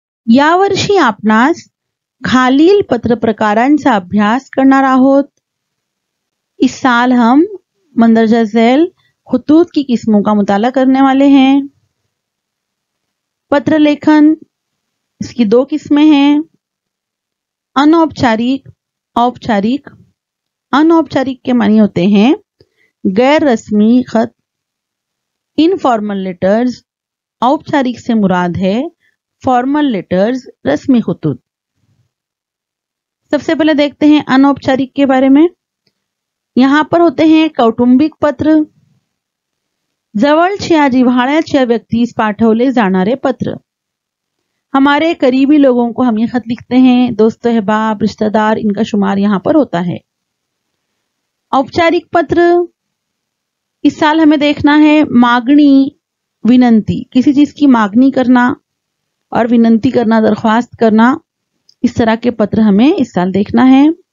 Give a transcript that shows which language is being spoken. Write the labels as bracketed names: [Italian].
[Marathi] यावर्षी आपणास खालील पत्र प्रकारांचा अभ्यास करणार आहोत। [Hindi] इस साल हम मंदरजा झैल खुतूत की किस्मों का मुताला करने वाले हैं। पत्र लेखन, इसकी 2 किस्में हैं, अनौपचारिक, औपचारिक। अनौपचारिक के मानी होते हैं गैर रस्मी खत, इनफॉर्मल लेटर्स। औपचारिक से मुराद है फॉर्मल लेटर्स, रस्मी खुतूत। सबसे पहले देखते हैं अनौपचारिक के बारे में। यहां पर होते हैं [Marathi] कौटुंबिक पत्र, जवळच्या जिव्हाळ्याच्या व्यक्तीस पाठवले जाणारे पत्र। [Hindi] हमारे करीबी लोगों को हम ये खत लिखते हैं, दोस्त अहबाब रिश्तेदार, इनका शुमार यहां पर होता है। औपचारिक पत्र, इस साल हमें देखना है मांगनी, विनंती, किसी चीज की मांगनी करना और विनंती करना, दरख्वास्त करना, इस तरह के पत्र हमें इस साल देखना है।